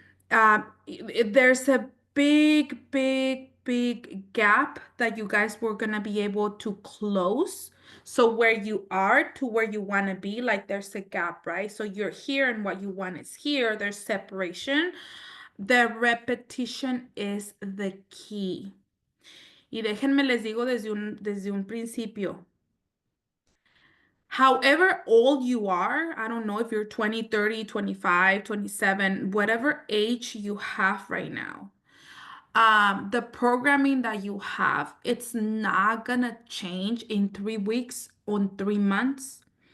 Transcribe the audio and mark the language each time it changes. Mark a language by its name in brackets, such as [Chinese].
[English] There's a big, big, big gap that you guys were going to be able to close. So, where you are to where you want to be, like there's a gap, right? So, you're here and what you want is here, there's separation. The repetition is the key. [Spanish] Y déjenme les digo desde un principio. [English] However old you are, I don't know if you're 20, 30, 25, 27, whatever age you have right now, the programming that you have, it's not gonna change in 3 weeks or 3 months.